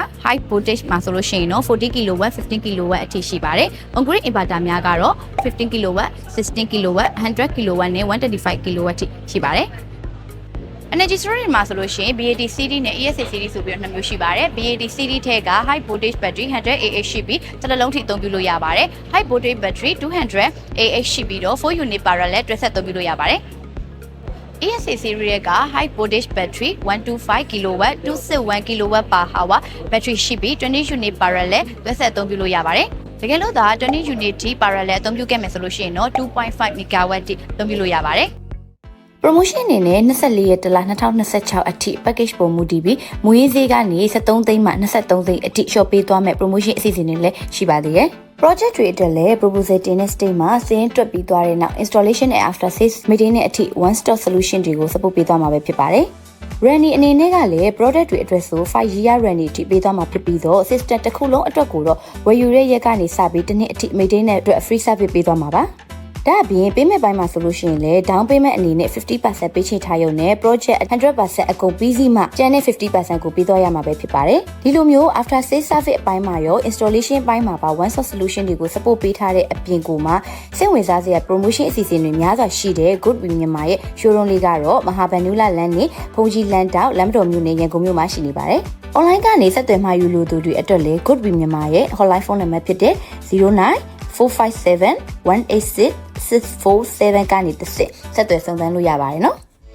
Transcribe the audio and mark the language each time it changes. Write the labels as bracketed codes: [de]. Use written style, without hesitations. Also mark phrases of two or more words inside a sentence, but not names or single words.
[en] High Voltage [my] မှာဆိုလို့ရှိရင်တော့40 kW 15 kW အထိရှိပါတယ်။ [en] On-grid Inverter [my] များကတော့15 kW 16 kW 100 kW နဲ့125 kW အထိရှိပါတယ်။ [en] Energy Storage [my] မှာဆိုလို့ရှိရင် [en] BAT CD [my] နဲ့ [en] ESA CD [my] ဆိုပြီးတော့နှစ်မျိုးရှိပါတယ်။ [en] BAT CD [my] ထဲက [en] High Voltage Battery [my] 100 AH ရှိပြီးတစ်လုံးထိအသုံးပြုလို့ရပါတယ်။ [en] High Voltage Battery [my] 200 AH ရှိပြီးတော့4 [en] unit parallel [my] တွဲဆက်အသုံးပြုလို့ရပါတယ်။ [en] ESA series [my] က [en] High Voltage [my] Battery 125 kW 261 [en] kW per hour battery [my] ရှိပြီး20 [en] unit parallel [my] တွဲဆက်အသုံးပြုလို့ရပါတယ်။တကယ်လို့သာ20 unit ထိ parallel အသုံးပြုခဲ့မယ်ဆိုလို့ရှိရင်တော့ 2.5 MW ထိအသုံးပြုလို့ရပါတယ်။ promotion အနေနဲ့24ရက်တလ2026အထိ package ပုံမူတည်ပြီးမူရင်းဈေးကနေ73သိန်းမှ23သိန်းအထိ short ပေးသွား မယ် promotion အစီအစဉ်တွေလည်းရှိပါသေးတယ်။ project တွေအတွက်လည်း proposal တင်တဲ့ stage မှာစင်းတွက်ပြီးသွားတဲ့နောက် [en] installation and after sales maintenance [my] အထိ [en] one stop solution [my] တွေကို support ပေးသွားမှာပဲဖြစ်ပါတယ်။ Randy အနေနဲ့ကလည်း product တွေအတွက်ဆို 5 year Randy အထိပေးသွားမှာဖြစ်ပြီးတော့ system တစ်ခုလုံးအတွက်ကိုတော့ဝယ်ယူတဲ့ရက်ကနေစပြီးတစ်နှစ်အထိ maintenance အတွက် [en] free service [my] ပေးသွားမှာပါ။ဒါအပြင် payment ပိုင်းမှာဆိုလို့ရှိရင်လည်း [en] down payment [my] အနေနဲ့ 50% ပေးချေထားရုံနဲ့ project 100% အကုန်ပြီးစီးမှကျန်တဲ့ 50% ကိုပေးသွားရမှာ ပဲဖြစ်ပါတယ်။ဒီလိုမျိုး [en] after sales service [my] အပိုင်းမှာရော installation ပိုင်းမှာပါ [en] one stop solution [my] တွေကို support ပေးထားတဲ့အပြင်ကိုမှစိတ်ဝင်စားစရာ promotion အစီအစဉ်တွေများစွာရှိတဲ့ Good Win မြန်မာရဲ့ showroom လေးကတော့မဟာဗန္ဓုလလမ်းနဲ့ဖုန်ကြီးလမ်းတောက်လမ်းမတော်မြို့နယ်ရန်ကုန်မြို့မှာရှိနေပါတယ်။ online ကနေဆက်သွယ်မှယူလို့သူတွေအတွက်လည်း Good Win မြန်မာရဲ့ [en] hotline phone number [my] ဖြစ်တဲ့ 09457186 647 ကနေတစ်ဆက်သွယ်စုံစမ်းလို့ရပါတယ်နော်